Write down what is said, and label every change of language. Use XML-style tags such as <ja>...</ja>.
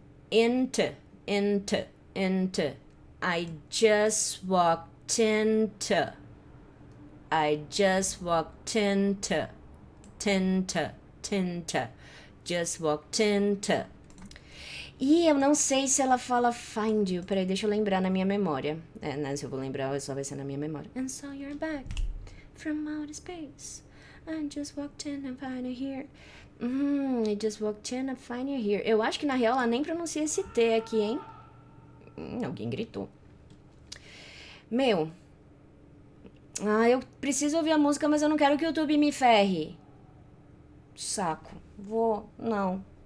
<en>Into, into, into. I just walked into. I just walked into.</en> <pt>Tinta, tinta.</pt> <en>Just walked into.</en> <pt>E eu não sei se ela fala find you. Peraí, deixa eu lembrar na minha memória. Né, se eu vou lembrar, só vai ser na minha memória.</pt> <en>And so you're back from outer space. I just walked in and find you here. I just walked in and find you here.</en> <pt>Eu acho que na real ela nem pronuncia esse T aqui, hein? Alguém gritou. Meu. Eu preciso ouvir a música, mas eu não quero que o YouTube me ferre. Saco. Não.</pt>